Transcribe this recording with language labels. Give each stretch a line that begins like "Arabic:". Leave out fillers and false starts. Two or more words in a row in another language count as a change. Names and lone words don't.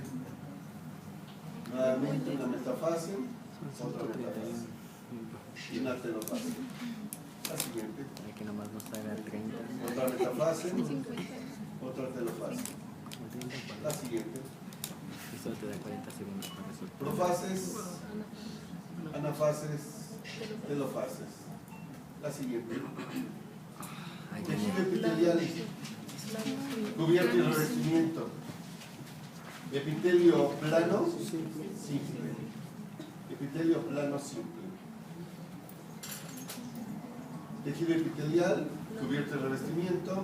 Spanish: Nuevamente una metafase, otra metafase. Y una telofase. La siguiente. Que nomás nos haga 30. Otra metafase, otra telofase. La siguiente. Esto te da 40 segundos para resolver. Profases, anafases, telofases. La siguiente. Tejido epitelial, cubierto y revestimiento. Epitelio plano, simple. Epitelio plano, simple. Tejido epitelial, cubierto y revestimiento.